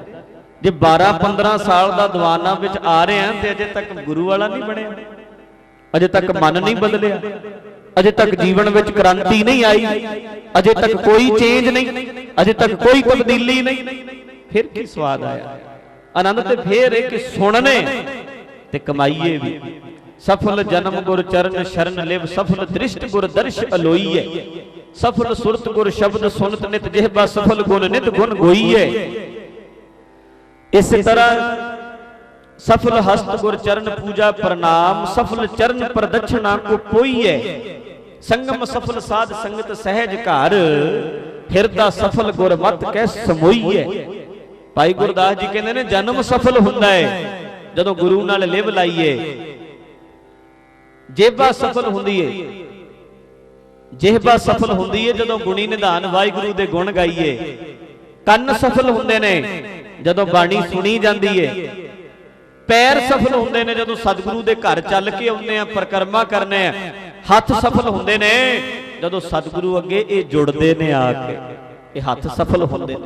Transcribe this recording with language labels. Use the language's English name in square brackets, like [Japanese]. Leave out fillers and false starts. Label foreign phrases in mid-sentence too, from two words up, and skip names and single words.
[Punjabi] ਜੇ 12-15 ਸਾਲ ਦਾ ਦੀਵਾਨਾ ਵਿਚ ਆ ਰਹੇ ਹੈਂ ਤੇ ਅਜੇ ਤਕ ਗੁਰੂ ਵਾਲਾ ਨਹੀਂ ਬਣਿਆ, ਅਜੇ ਤਕ ਮਨ ਨਹੀਂ ਬਦਲਿਆ, ਅਜੇ ਤਕ ਜੀਵਨ ਵਿਚ ਕ੍ਰਾਂਤੀ ਨਹੀਂ ਆਈ, ਅਜੇ ਤਕ ਕੋਈ ਚੇਂਜ ਨਹੀਂ, ਅਜੇ ਤਕ ਕੋਈ ਤਬਦੀਲੀ ਨਹੀਂ, ਫਿਰ ਕੀ ਸਵਾਦ ਆਇਆ? ਆਨੰਦ ਤੇ ਫਿਰ ਹੈ ਕਿ ਸੁਣਨੇ ਤੇ ਕਮਾਈਏ ਭੀ। ਸਫਲ ਜਨਮ ਗੁਰ ਚਰਨ ਸਰਨ ਲਿਵ, ਸਫਲ ਦ੍ਰਿਸਟਿ ਗੁਰ ਦਰਸ ਅਲੋਈਐ, ਸਫਲ ਸੁਰਤਿ ਗੁਰ ਸਬਦ ਸੁਨਤ ਨਿਤ, ਜਿਹਬਾ ਸਫਲ ਗੁਣ ਨਿਤ ਗੁਣ ਗੋਈਐ। ਇਸ ਤਰ੍ਹਾਂ ਸਫਲ ਹਸਤ ਗੁਰ ਚਰਨ ਪੂਜਾ ਪ੍ਰਣਾਮ, ਸਫਲ ਚਰਨ ਪ੍ਰਦਖਣਾ ਕੋ ਪੋਈਐ, ਸੰਗਮ ਸਫਲ ਸਾਧ ਸੰਗਤ ਸਹਜ ਘਰ, ਹਿਰਦਾ ਸਫਲ ਗੁਰ ਮਤ ਕੈ ਸਮੋਈਐ। ਭਾਈ ਗੁਰਦਾਸ ਜੀ ਕਹਤੇ ਨੇ ਜਨਮ ਸਫਲ ਹੁੰਦਾ ਹੈ ਜਦੋਂ ਗੁਰੂ ਨਾਲ ਲਿਵ ਲਾਈਏ, ਜੇਬਾ ਸਫਲ ਹੁੰਦੀ ਹੈ, ਜੇਬਾ ਸਫਲ ਹੁੰਦੀ ਹੈ ਜਦੋਂ ਗੁਣੀ ਨਿਧਾਨ ਵਾਹਿਗੁਰੂ ਦੇ ਗੁਣ ਗਾਈਏ, ਕੰਨ सफल ਹੁੰਦੇ ਨੇ ਜਦੋਂ ਬਾਣੀ ਸੁਣੀ ਜਾਂਦੀ ਹੈ, ਪੈਰ ਸਫਲ ਹੁੰਦੇ ਨੇ ਜਦੋਂ ਸਤਿਗੁਰੂ ਦੇ ਘਰ ਚੱਲ ਕੇ ਆਉਂਦੇ ਆ, ਪਰਿਕਰਮਾ ਕਰਨੇ ਆ, ਹੱਥ ਸਫਲ ਹੁੰਦੇ ਨੇ ਜਦੋਂ ਸਤਿਗੁਰੂ ਅੱਗੇ ਇਹ ਜੁੜਦੇ ਨੇ ਆ ਕੇ, ਇਹ ਹੱਥ ਸਫਲ ਹੁੰਦੇ ਨੇ।